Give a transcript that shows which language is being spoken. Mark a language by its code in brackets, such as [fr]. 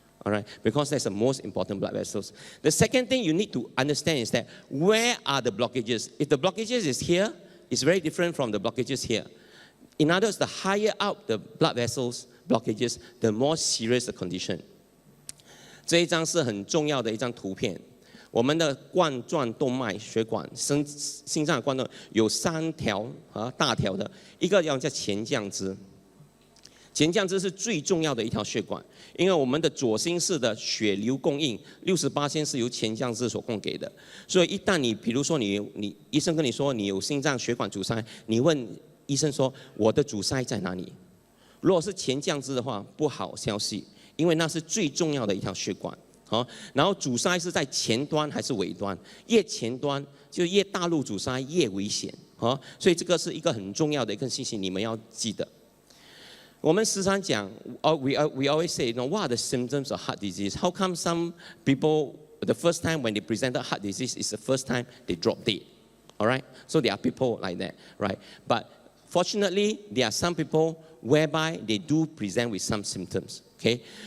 [en] All right, because that's the most important blood vessels. The second thing you need to understand is that where are the blockages? If the blockages is here, it's very different from the blockages here. In other words, the higher up the blood vessels blockages, the more serious the condition. [zh] 这一张是很重要的一张图片。我们的冠状动脉血管，心脏的冠状有3条大条的，一个叫前降支。前降支是最重要的一条血管，因为我们的左心室的血流供应68%是由前降支所供给的。所以一旦比如说你医生跟你说你有心脏血管阻塞，你问医生说我的阻塞在哪里？如果是前降支的话，不好消息，因为那是最重要的一条血管。然后阻塞是在前端还是尾端？越前端就越大路阻塞越危险。所以这个是一个很重要的一个信息，你们要记得。我们时常讲 [en] we always say, what are the symptoms of heart disease? How come some people, the first time when they presented heart disease is the first time they drop dead? All right? So there are people like that, right? But fortunately, there are some people whereby they do present with some symptoms, okay?